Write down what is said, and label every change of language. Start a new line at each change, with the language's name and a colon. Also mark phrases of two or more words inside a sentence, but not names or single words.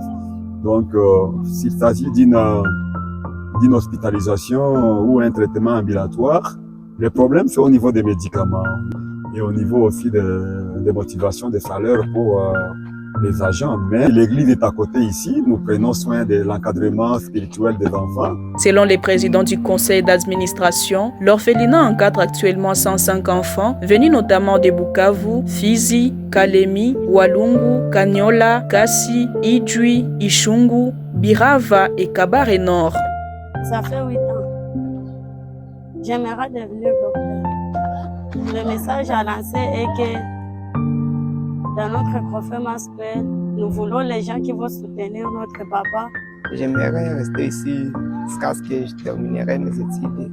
French: Donc, s'il s'agit d'une hospitalisation ou un traitement ambulatoire, le problème c'est au niveau des médicaments et au niveau aussi des motivations des salaires pour les agents. Mais l'église est à côté ici, nous prenons soin de l'encadrement spirituel des enfants. Selon les présidents du conseil d'administration, l'orphelinat encadre actuellement 105 enfants, venus notamment de Bukavu, Fizi, Kalemi, Walungu, Kanyola, Kassi, Idjwi, Ishungu, Birava et Kabare Nord. Ça fait 8 ans. J'aimerais devenir docteur. Le message à lancer est que dans notre CROFEM aspect, nous voulons les gens qui vont soutenir notre papa. J'aimerais rester ici jusqu'à ce que je terminerai mes études.